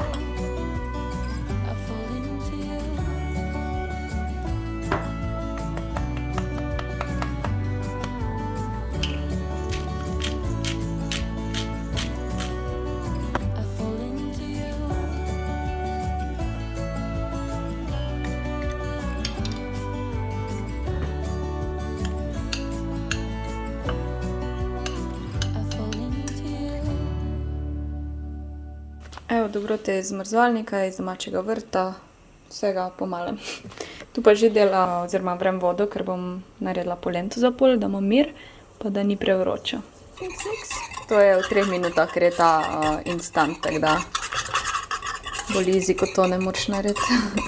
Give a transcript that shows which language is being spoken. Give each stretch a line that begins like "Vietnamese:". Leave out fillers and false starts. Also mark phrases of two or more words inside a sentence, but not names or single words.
English: I fall into you. I fall into you. I fall into you.
Slovenian: Evo, dobrote iz zmrzovalnika, iz domačega vrta, vsega po malem. Tu pa že dela, oziroma vrem vodo, ker bom naredila polento za pol, da imam mir, pa da ni prevroča. To je v 3 minutah, ker je ta instant, tako da
English: bolj easy,
Slovenian: kot to ne moreš narediti.